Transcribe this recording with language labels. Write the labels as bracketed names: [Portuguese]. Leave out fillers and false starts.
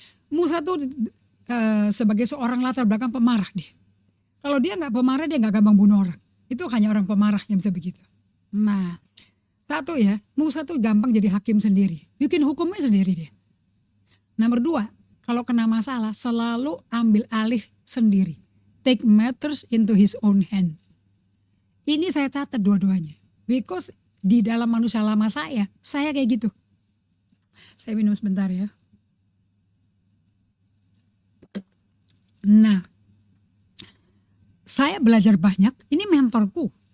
[Indonesian] Musa tuh sebagai seorang latar belakang pemarah dia. Kalau dia nggak pemarah, dia nggak gampang bunuh orang. Itu hanya orang pemarah yang bisa begitu. Nah, satu ya, Musa tuh gampang jadi hakim sendiri. Bikin hukumnya sendiri dia. Nomor 2, kalau kena masalah selalu ambil alih sendiri. [English] Take matters into his own hand. [Indonesian] Ini saya catat dua-duanya. Because di dalam manusia lama saya kayak gitu. Saya minum sebentar ya. Nah, saya belajar banyak, ini mentorku.